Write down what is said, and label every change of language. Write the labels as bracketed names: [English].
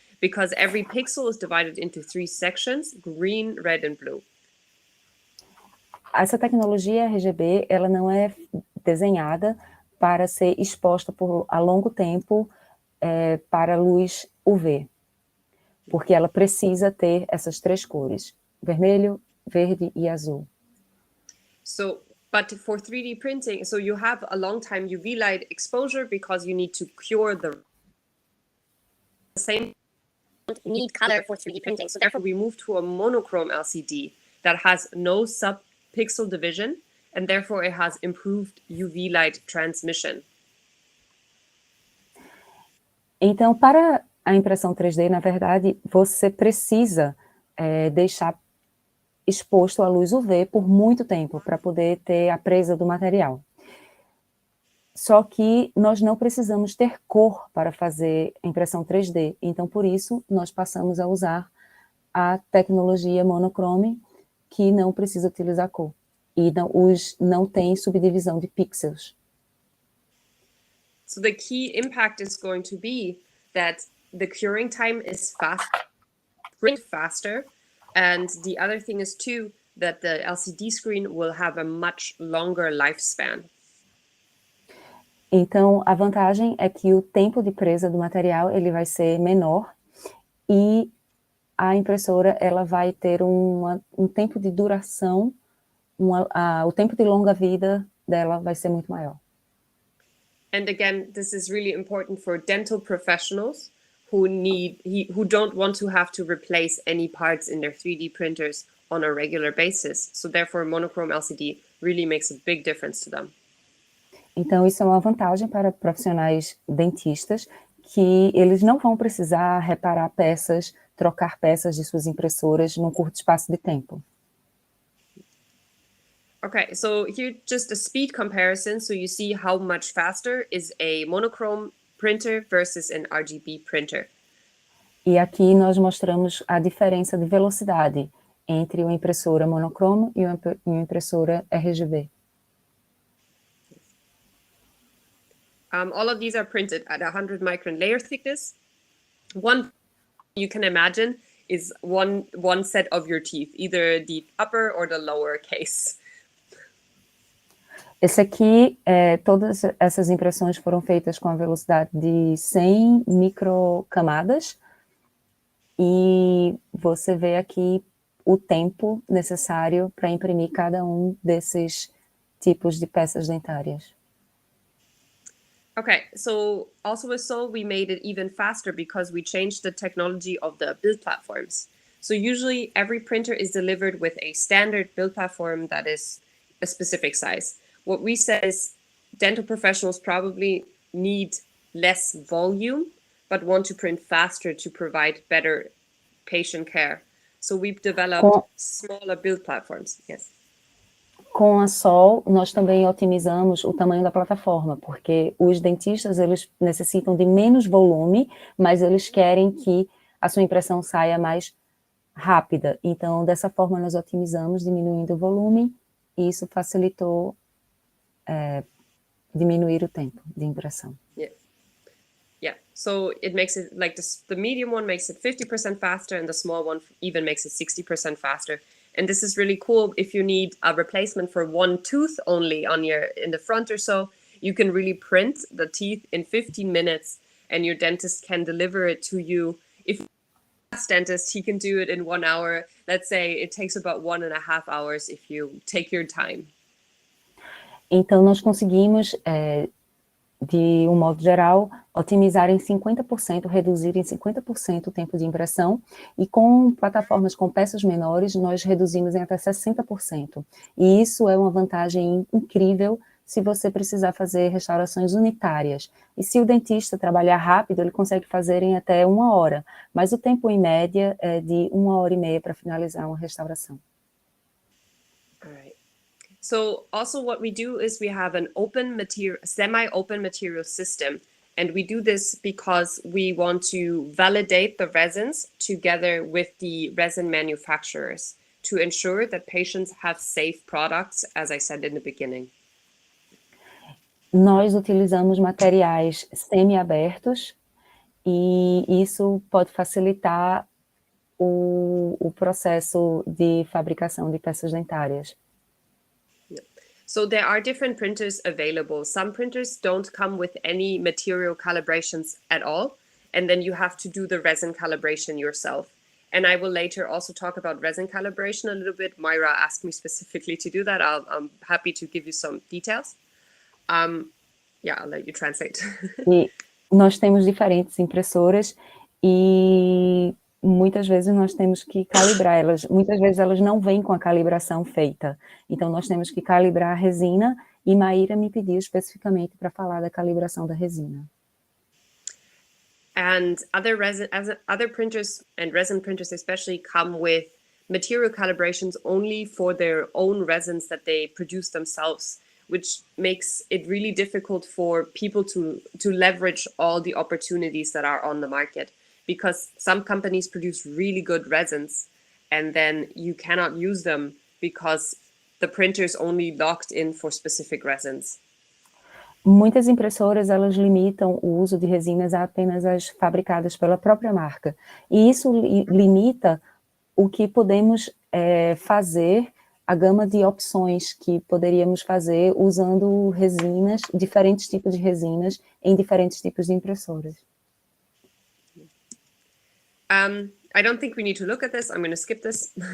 [English] Because every pixel is divided into 3 sections, green, red, and blue. [Portuguese] Essa tecnologia RGB, ela não é desenhada para ser exposta a longo tempo para luz UV, porque ela precisa ter essas 3 cores, vermelho, verde e azul. [English] So, but for 3D printing, so you have a long time UV light exposure because you need to cure the same need color for 3D printing. So therefore we move to a monochrome LCD that has no sub-pixel division, and therefore it has improved UV light transmission. [Portuguese] Então, para a impressão 3D, na verdade, você precisa deixar exposto à luz UV por muito tempo para poder ter a presa do material. Só que nós não precisamos ter cor para fazer impressão 3D, então por isso nós passamos a usar a tecnologia monochrome, que não precisa utilizar cor, e não tem subdivisão de pixels. [English] So the key impact is going to be that the curing time is faster, and the other thing is too that the LCD screen will have a much longer lifespan. [Portuguese] Então, a vantagem é que o tempo de presa do material ele vai ser menor e a impressora ela vai ter um tempo de duração o tempo de longa vida dela vai ser muito maior. [English] And again, this is really important for dental professionals who don't want to have to replace any parts in their 3D printers on a regular basis. So therefore, monochrome LCD really makes a big difference to them. [Portuguese] Então, isso é uma vantagem para profissionais dentistas, que eles não vão precisar reparar peças, trocar peças de suas impressoras num curto espaço de tempo. [English] Okay, so here just a speed comparison, so you see how much faster is a monochrome printer versus an RGB printer. [Portuguese] E aqui nós mostramos a diferença de velocidade entre uma impressora monocromo e uma impressora RGB. [English] All of these are printed at 100 micron layer thickness. One you can imagine is one set of your teeth, either the upper or the lower case. [Portuguese] Esse aqui, todas essas impressões foram feitas com a velocidade de 100 microcamadas, e você vê aqui o tempo necessário para imprimir cada um desses tipos de peças dentárias. [English] Okay, so also with Soul, we made it even faster because we changed the technology of the build platforms. So usually every printer is delivered with a standard build platform that is a specific size. What we said is dental professionals probably need less volume, but want to print faster to provide better patient care. So we've developed smaller build platforms. Yes. [Portuguese] Com a Sol, nós também otimizamos o tamanho da plataforma, porque os dentistas, eles necessitam de menos volume, mas eles querem que a sua impressão saia mais rápida. Então, dessa forma, nós otimizamos, diminuindo o volume, e isso facilitou diminuir o tempo de impressão. [English] Yeah, so it makes it like the medium one makes it 50% faster, and the small one even makes it 60% faster. And this is really cool if you need a replacement for one tooth only in the front or so. You can really print the teeth in 15 minutes, and your dentist can deliver it to you. If you're a fast dentist, he can do it in 1 hour. Let's say it takes about 1.5 hours if you take your time. [Portuguese] Então, nós conseguimos, de um modo geral, otimizar em 50%, reduzir em 50% o tempo de impressão, e com plataformas com peças menores, nós reduzimos em até 60%. E isso é uma vantagem incrível se você precisar fazer restaurações unitárias. E se o dentista trabalhar rápido, ele consegue fazer em até 1 hora, mas o tempo em média é de 1h30 para finalizar uma restauração. [English] All right. So also what we do is we have an semi-open material system, and we do this because we want to validate the resins together with the resin manufacturers to ensure that patients have safe products, as I said in the beginning. [Portuguese] Nós utilizamos materiais semi-abertos, e isso pode facilitar o processo de fabricação de peças dentárias. [English] So there are different printers available. Some printers don't come with any material calibrations at all, and then you have to do the resin calibration yourself. And I will later also talk about resin calibration a little bit. Myra asked me specifically to do that. I'm happy to give you some details. Yeah, I'll let you translate. [Portuguese] E nós temos diferentes impressoras, e muitas vezes nós temos que calibrar elas. Muitas vezes elas não vêm com a calibração feita. Então, nós temos que calibrar a resina, e Maíra me pediu especificamente para falar da calibração da resina. [English] And other printers and resin printers especially come with material calibrations only for their own resins that they produce themselves, which makes it really difficult for people to leverage all the opportunities that are on the market. Because some companies produce really good resins, and then you cannot use them because the printer is only locked in for specific resins. [Portuguese] Muitas impressoras, elas limitam o uso de resinas a apenas as fabricadas pela própria marca. E isso limita o que podemos fazer, a gama de opções que poderíamos fazer usando resinas, diferentes tipos de resinas, em diferentes tipos de impressoras. [English] I don't think we need to look at this. I'm going to skip this.